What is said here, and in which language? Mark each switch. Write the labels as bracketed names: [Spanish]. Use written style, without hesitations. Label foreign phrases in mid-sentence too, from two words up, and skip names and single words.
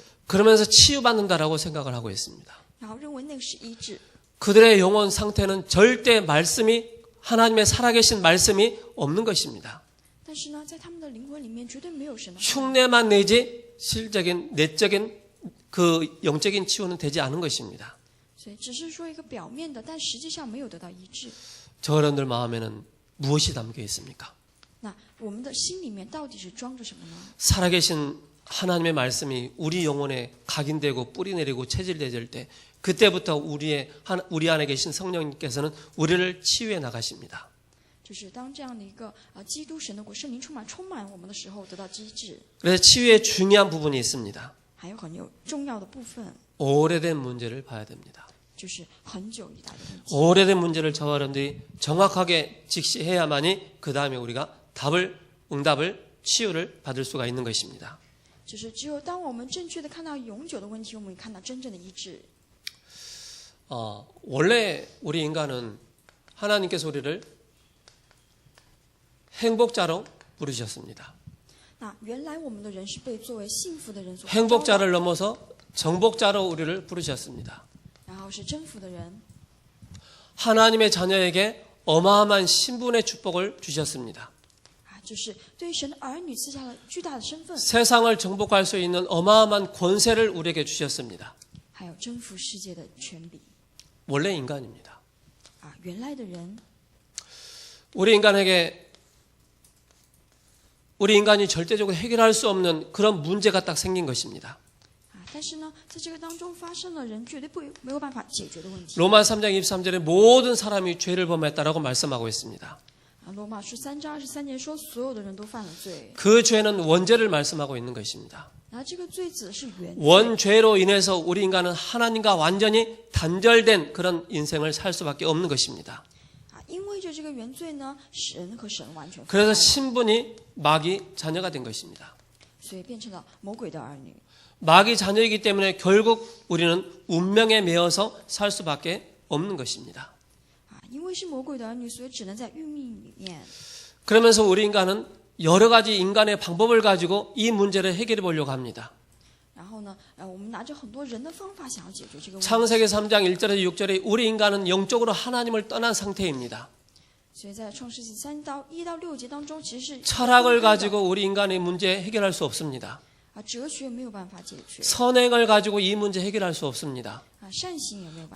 [Korean] 그러면서 치유받는다라고 생각을 하고 있습니다. [Chinese] 然后认为那个是医治。 [Korean] 그들의 영혼 상태는 절대 말씀이 하나님의 살아계신 말씀이 없는 것입니다. [Chinese] 但是呢，在他们的灵魂里面绝对没有神的话， [Korean] 흉내만 내지 실적인 내적인 그 영적인 치유는 되지 않은 것입니다. [Chinese] 所以只是说一个表面的，但实际上没有得到医治。 [Korean] 저 여러분들 마음에는 무엇이 담겨 있습니까? [Chinese] 那我们的心里面到底是装着什么呢？ [Korean] 살아계신 하나님의 말씀이 우리 영혼에 각인되고 뿌리내리고 체질되질 때 그때부터 우리 안에 계신 성령님께서는 우리를 치유해 나가십니다. [Chinese] 就是当这样的一个基督神的国圣灵充满我们的时候，得到医治。 [Korean] 그래서 치유의 중요한 부분이 있습니다. [Chinese] 还有很重要的部分， [Korean] 오래된 문제를 봐야 됩니다. [Chinese] 就是很久以来的问题。 [Korean] 오래된 문제를 저와 여러분들이 정확하게 직시해야만이 그 다음에 우리가 응답을 치유를 받을 수가 있는 것입니다. [Chinese] 就是只有当我们正确的看到永久的问题，我们会看到真正的医治。 [Korean] 원래 우리 인간은 하나님께서 우리를 행복자로 부르셨습니다. [Chinese] 那原来我们的人是被作为幸福的人所呼召的， [Korean] 행복자를 넘어서 정복자로 우리를 부르셨습니다. [Chinese] 然后是征服的人， [Korean] 하나님의 자녀에게 어마어마한 신분의 축복을 주셨습니다. [Chinese] 就是对神的儿女赐下了巨大的身份， [Korean] 세상을 정복할 수 있는 어마어마한 권세를 우리에게 주셨습니다. [Chinese] 还有征服世界的权柄。 [Korean] 원래 인간입니다. [Chinese] 原来的人， [Korean] 우리 인간이 절대적으로 해결할 수 없는 그런 문제가 딱 생긴 것입니다. [Chinese] 但是呢，在这个当中发生了人绝对没有办法解决的问题。 [Korean] 로마 3장 23절에 모든 사람이 죄를 범했다라고 말씀하고 있습니다. [Chinese] 罗马书3章23节说，所有的人都犯了罪。 [Korean] 그 죄는 원죄를 말씀하고 있는 것입니다. [Chinese] 然后这个罪指的是原罪， [Korean] 원죄로 인해서 우리 인간은 하나님과 완전히 단절된 그런 인생을 살 수밖에 없는 것입니다. [Chinese] 因为着这个原罪呢，神和神完全分开 [Korean] 그래서 [Chinese] 了， [Korean] 신분이 마귀 자녀가 된 것입니다. [Chinese] 所以变成了魔鬼的儿女。 [Korean] 마귀 자녀이기 때문에 결국 우리는 운명에 매여서 살 수밖에 없는 것입니다. [Chinese] 因为是魔鬼的儿女，所以只能在运命里面。 [Korean] 그러면서 우리 인간은 여러 가지 인간의 방법을 가지고 이 문제를 해결해 보려고 합니다. [Chinese] 然后呢，我们拿着很多人的方法想要解决这个问题。 [Korean] 창세기 3장 1절에서 6절에 우리 인간은 영적으로 하나님을 떠난 상태입니다. [Chinese] 所以在创世纪1到6节当中，其实是 [Korean] 철학을 가지고 우리 인간의 문제 해결할 수 없습니다. [Chinese] 哲学没有办法解决， [Korean] 선행을 가지고 이 문제 해결할 수 없습니다. [Chinese] 善行也没有办法，